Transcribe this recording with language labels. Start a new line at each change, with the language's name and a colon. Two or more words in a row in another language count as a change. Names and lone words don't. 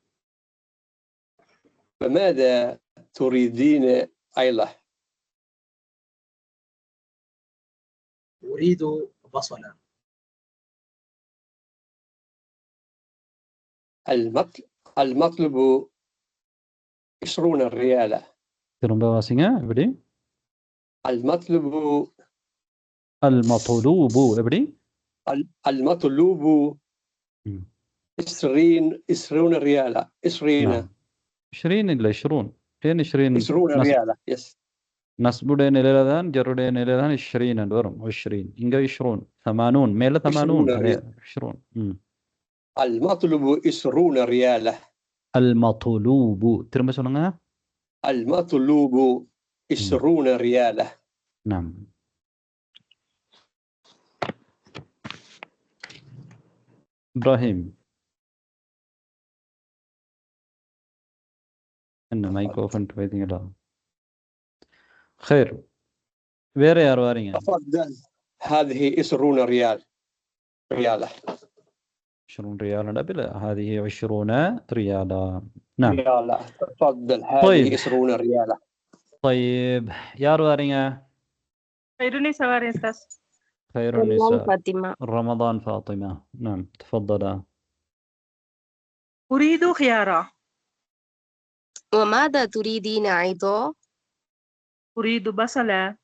Arabic: فماذا تريدين أيضا؟ أريد بصلا. المطلب 20 ريالا.
Tamil: திரும்ப வாசிங்க. எப்படி?
Arabic: المطلوب
Tamil: எப்படி?
Arabic: المطلوب 20 ريالا.
Tamil: 20 இல்ல 20. ஏன்
Arabic: 20 ريالا. يس.
Tamil: நஸ்புடைய நிலையில தான், ஜருடைய நிலையில தான் 20 என்று வரும். 20 இங்க 20 80 மேல 80 20.
Arabic: المطلوب 20 ريالا.
Tamil: المطلوب திரும்ப சொல்லுங்க.
Arabic: المطلوب 20 ريالا.
Tamil: نعم. إبراهيم என்ன
English: mic open
Tamil: பண்ணிட்டீங்களா? خير. வேற யார் வாரீங்க?
Arabic: تفضل هذه 20 ريالا. 20 ريالا بلا هذه 20 ريالا. نعم. ريالا. تفضل هذه 20 ريالا.
Tamil: طيب யார் வாரீங்க؟
Arabic: خيرونيسا واري أستاذ. خيرونيسا. فاطمة. رمضان فاطمة. نعم تفضلا. أريد خيارا. وماذا تريدين أيضا؟ أريد بصلا.